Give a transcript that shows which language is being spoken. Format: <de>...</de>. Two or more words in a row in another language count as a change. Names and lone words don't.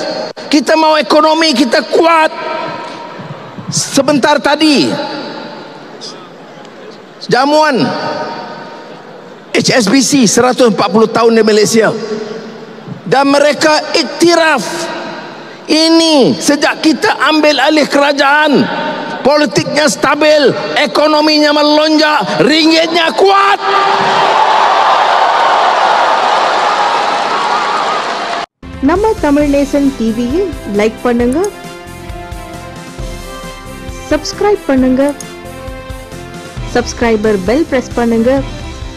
<ms>Kita mau ekonomi kita kuat. Sebentar tadi jamuan HSBC 140 tahun di Malaysia, dan mereka iktiraf ini sejak kita ambil alih kerajaan, politiknya stabil, ekonominya melonjak, ringgitnya kuat.</ms> <ta>நம்ம தமிழ் நேசன் டிவியில் லைக் பண்ணுங்க, சப்ஸ்கிரைப் பண்ணுங்க,</ta> <en>subscriber bell press</en> <ta>பண்ணுங்க.</ta>